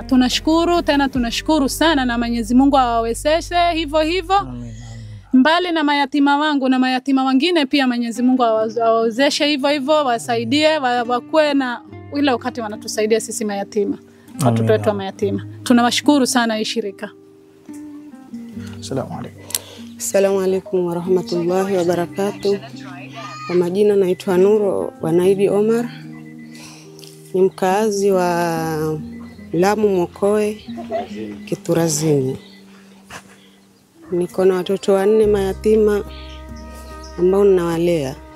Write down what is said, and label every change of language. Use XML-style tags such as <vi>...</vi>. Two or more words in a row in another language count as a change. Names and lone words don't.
<sw>Tunashukuru sana na Mwenyezi Mungu awawezeshe hivyo hivyo. Mbali na mayatima wangu na mayatima wengine pia Mwenyezi Mungu awawezeshe hivyo hivyo, wasaidie wakuwe na ile wakati wanatusaidia sisi mayatima. Watoto wetu wa mayatima. Tunawashukuru sana hii shirika.</sw> <ar>السلام عليكم. السلام عليكم ورحمة الله وبركاته.</ar> <sw>Kwa majina naitwa Nuro Wanaidi Omar. Ni mkaazi wa Lamu Mokoe Kiturazini. Niko na watoto 4 mayatima ambao ninawalea.</sw>